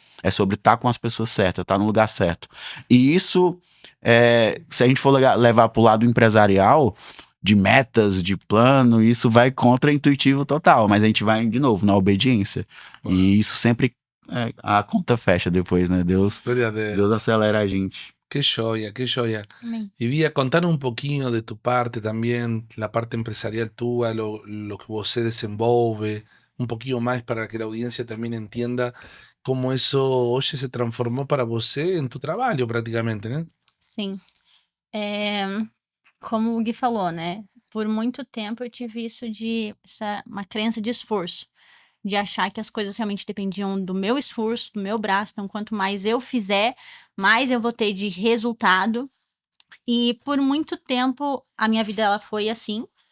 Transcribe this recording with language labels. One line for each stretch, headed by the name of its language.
Portuguese: É sobre estar com as pessoas certas, estar no lugar certo. E isso, se a gente for levar pro lado empresarial, de metas, de plano, isso vai contra-intuitivo total, mas a gente vai, de novo, na obediência. E isso sempre, a conta fecha depois, né? Deus Gloria a Deus. Deus acelera a gente.
Spanish: Qué joya, qué joya.
Portuguese: Amém.
Spanish: Y Bia, contanos un poquinho de tu parte también, la parte empresarial tuya, lo que
Portuguese: você desenvolve,
Spanish: un poquillo más para que la audiencia también entienda cómo eso hoy se transformó para você en tu trabajo prácticamente, né?
Portuguese: Sim. Como o Gui falou, né? Por muito tempo eu tive uma crença de esforço, de achar que as coisas realmente dependiam do meu esforço, do meu braço. Então, quanto mais eu fizer, mais eu vou ter de resultado. E por muito tempo a minha vida ela foi assim.